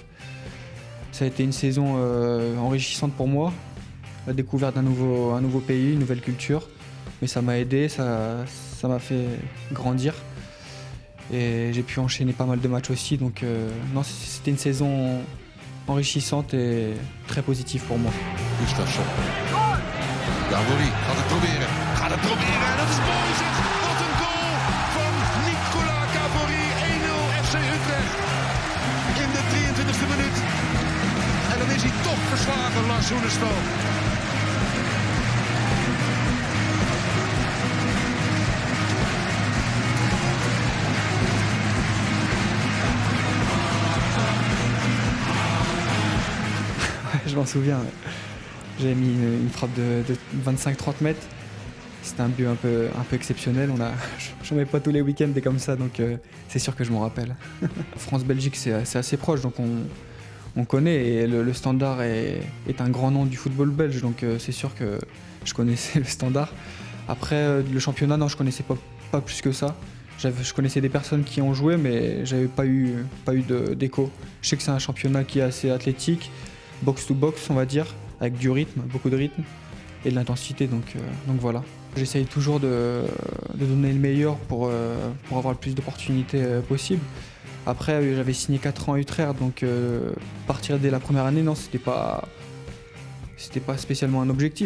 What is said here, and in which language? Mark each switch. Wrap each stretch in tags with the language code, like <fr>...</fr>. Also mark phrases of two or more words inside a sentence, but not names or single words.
<fr>Ça a été une saison enrichissante pour moi, la découverte d'un nouveau pays, une nouvelle culture. Mais ça m'a aidé, ça m'a fait grandir. Et j'ai pu enchaîner pas mal de matchs aussi. Donc non, c'était une saison enrichissante et très positive pour moi.</fr> <nl>Gustafsson. Gavory gaat het proberen. Gaat het proberen en dat is mooi zeg. Wat een goal van Nicolas Gavory. 1-0 FC Utrecht. In de 23e minuut. En dan is hij toch verslagen, Lars Hoenerstal.</nl> <fr>Je m'en souviens. J'ai mis une frappe de 25-30 mètres. C'était un but un peu exceptionnel. J'en mets pas tous les week-ends des comme ça, donc c'est sûr que je m'en rappelle. France-Belgique, c'est assez proche, donc on connaît. Et le Standard est un grand nom du football belge, donc c'est sûr que je connaissais le Standard. Après, le championnat, non, je connaissais pas plus que ça. Je connaissais des personnes qui ont joué, mais j'avais pas eu d'écho. Je sais que c'est un championnat qui est assez athlétique, box-to-box, on va dire, avec du rythme, beaucoup de rythme et de l'intensité, donc voilà. J'essaye toujours de donner le meilleur pour avoir le plus d'opportunités possible. Après, j'avais signé 4 ans à Utrecht, donc partir dès la première année, non, c'était pas spécialement un objectif.</fr>